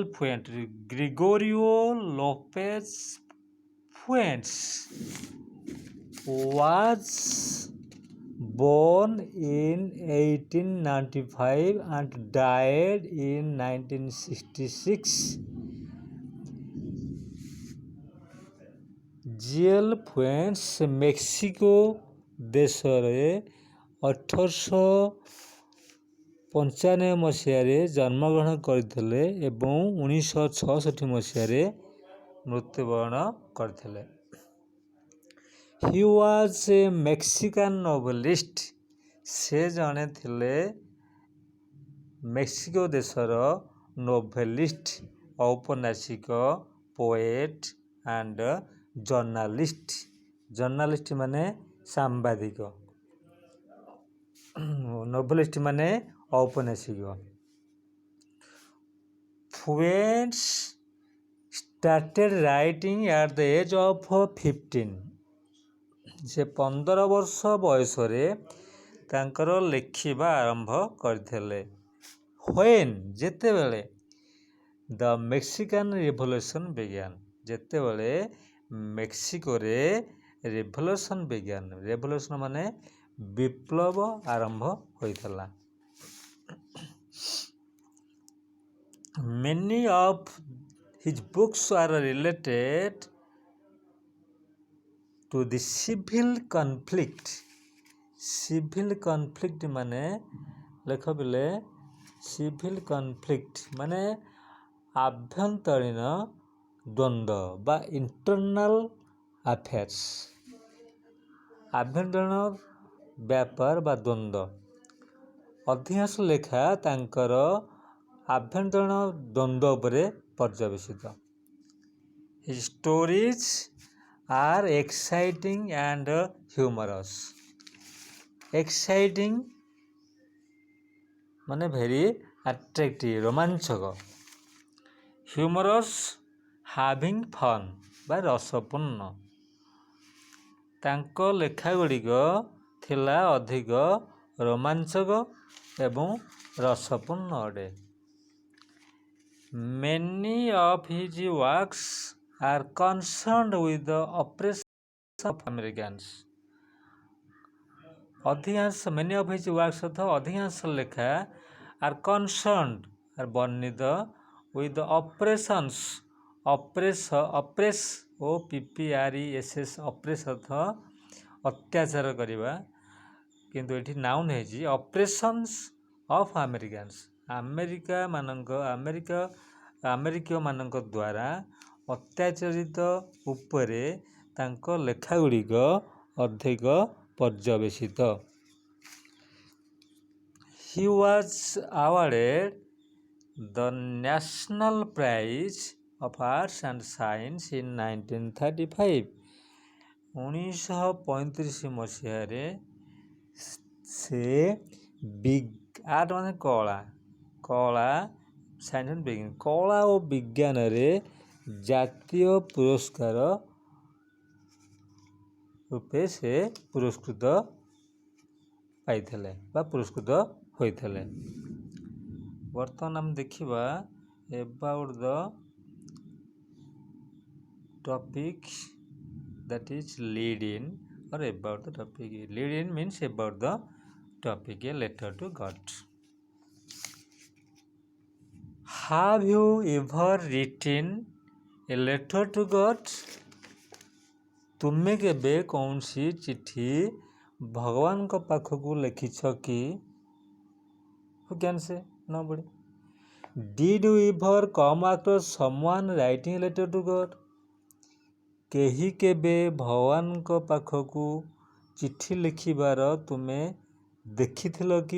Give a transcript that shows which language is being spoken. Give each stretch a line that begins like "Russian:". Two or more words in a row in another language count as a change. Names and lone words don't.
English: Fuentes, Gregorio Lopez Fuentes was born in 1895 and died in 1966. G.L.
Odia: Fuentes ମେକ୍ସିକୋ ଦେଶରେ 1895 ମସିହାରେ ଜନ୍ମଗ୍ରହଣ କରିଥିଲେ ଏବଂ 1966 ମସିହାରେ ମୃତ୍ୟୁବରଣ କରିଥିଲେ।
English: He was a Mexican novelist.
Odia: ସେ ଜଣେ ଥିଲେ ମେକ୍ସିକୋ ଦେଶର ନୋଭେଲିଷ୍ଟ, ଔପନ୍ୟାସିକ,
English: poet and journalist.
Odia: ଜର୍ଣ୍ଣାଲିଷ୍ଟ ମାନେ ସାମ୍ବାଦିକ, ନୋଭେଲିଷ୍ଟ ମାନେ ଔପନ୍ୟାସିକ।
English: Fuentes started writing at the age of 15.
Odia: ସେ 15 ବର୍ଷ ବୟସରେ ତାଙ୍କର ଲେଖିବା ଆରମ୍ଭ କରିଥିଲେ।
English: When ଯେତେବେଳେ the Mexican Revolution began,
Odia: ଯେତେବେଳେ ମେକ୍ସିକୋରେ
English: revolution began,
Odia: ରେଭଲ୍ୟୁସନ୍ ମାନେ ବିପ୍ଳବ ଆରମ୍ଭ ହୋଇଥିଲା।
English: Many of his books are related to the civil conflict. Civil conflict
Odia: ମାନେ ଲେଖ ପିଲେ,
English: civil conflict
Odia: ମାନେ ଆଭ୍ୟନ୍ତରୀଣ ଦ୍ୱନ୍ଦ୍ୱ ବା
English: internal affairs,
Odia: ଆଭ୍ୟନ୍ତରୀଣ ବ୍ୟାପାର ବା ଦ୍ୱନ୍ଦ୍ୱ। ଅଧିକାଂଶ ଲେଖା ତାଙ୍କର ଆଭ୍ୟନ୍ତରୀଣ ଦ୍ୱନ୍ଦ୍ୱ ଉପରେ ପର୍ଯ୍ୟବେସିତ।
English: His stories are exciting and humorous. Exciting ମାନେ very attractive, ରୋମାଞ୍ଚକ। Humorous, having fun ବା ରସପୂର୍ଣ୍ଣ।
Odia: ତାଙ୍କ ଲେଖାଗୁଡ଼ିକ ଥିଲା ଅଧିକ ରୋମାଞ୍ଚକ ଏବଂ ରସପୂର୍ଣ୍ଣ ଅଟେ।
English: Many of his works are concerned with the oppression of Americans. Many of his works
Odia: ଅଧିକାଂଶ ଲେଖା
English: are concerned, ବର୍ଣ୍ଣିତ with the oppress
Odia: ଅତ୍ୟାଚାର କରିବା, କିନ୍ତୁ ଏଠି ନାଉନ୍ ହେଇଛି
English: oppressions of Americans,
Odia: ଆମେରିକୀୟମାନଙ୍କ ଦ୍ୱାରା ଅତ୍ୟାଚାରିତ ଉପରେ ତାଙ୍କ ଲେଖାଗୁଡ଼ିକ ଅଧିକ ପର୍ଯ୍ୟବେସିତ।
English: He was awarded the National Prize of Arts and Science in 1935.
Odia: 1935 ମସିହାରେ ସେ ଆର୍ଟ ମାନେ କଳା କଳା ଓ ବିଜ୍ଞାନରେ ଜାତୀୟ ପୁରସ୍କାର ରୂପେ ସେ ପୁରସ୍କୃତ ପାଇଥିଲେ ବା ପୁରସ୍କୃତ ହୋଇଥିଲେ। ବର୍ତ୍ତମାନ ଆମେ ଦେଖିବା
English: about the topic that is lead in or about the topic. Lead in means about the topic, a letter to God. Have you ever written a letter to God?
Odia: ତୁମେ କେବେ କୌଣସି ଚିଠି ଭଗବାନଙ୍କ ପାଖକୁ ଲେଖିଛ କି?
English: Who can say? Nobody. Did you ever come across someone writing a letter to God?
Odia: କେହି କେବେ ଭଗବାନଙ୍କ ପାଖକୁ ଚିଠି ଲେଖିବାର ତୁମେ ଦେଖିଥିଲ କି?